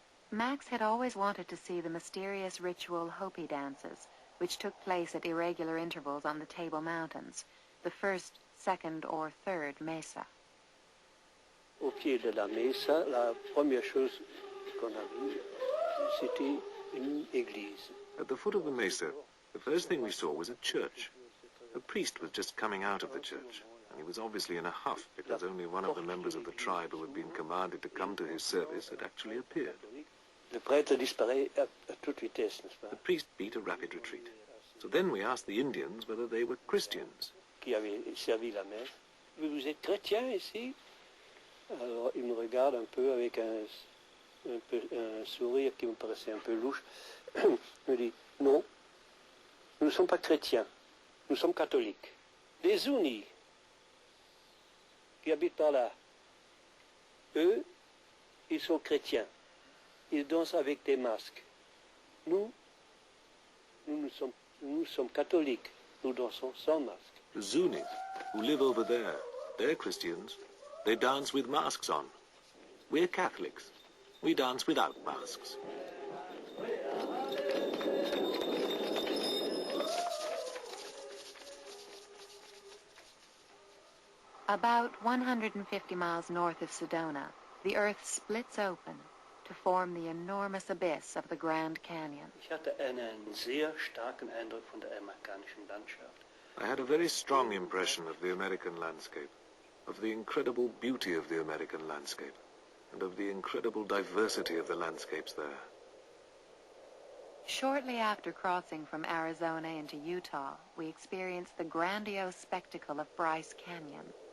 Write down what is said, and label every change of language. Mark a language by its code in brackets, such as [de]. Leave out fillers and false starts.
[en] Max had always wanted to see the mysterious ritual Hopi dances, which took place at irregular intervals on the Table Mountains, the first, second, or third mesa. [fr] Au pied de la mesa, la première chose qu'on a vue, c'était une église. [en] At the foot of the mesa, the first thing we saw was a church. A priest was just coming out of the church, and he was obviously in a huff because only one of the members of the tribe who had been commanded to come to his service had actually appeared. [fr] Le prêtre disparaît à toute vitesse, n'est-ce pas? [en] The priest beat a rapid retreat. So then we asked the Indians whether they were Christians. [fr] Qui avait servi la messe. Vous êtes chrétien ici? Alors il me regarde un peu avec un sourire qui me paraissait un peu louche. Il me dit, non, nous ne sommes pas chrétiens, nous sommes catholiques. Les unis qui habitent par là, eux, ils sont chrétiens. Ils dansent avec des masques. Nous sommes catholiques. Nous dansons sans masque. [en] The Zunis, who live over there, they're Christians. They dance with masks on. We're Catholics. We dance without masks. About 150 miles north of Sedona, the earth splits open to form the enormous abyss of the Grand Canyon. [de] Ich hatte einen sehr starken Eindruck von der amerikanischen Landschaft. [en] I had a very strong impression of the American landscape, of the incredible beauty of the American landscape, and of the incredible diversity of the landscapes there. Shortly after crossing from Arizona into Utah, we experienced the grandiose spectacle of Bryce Canyon.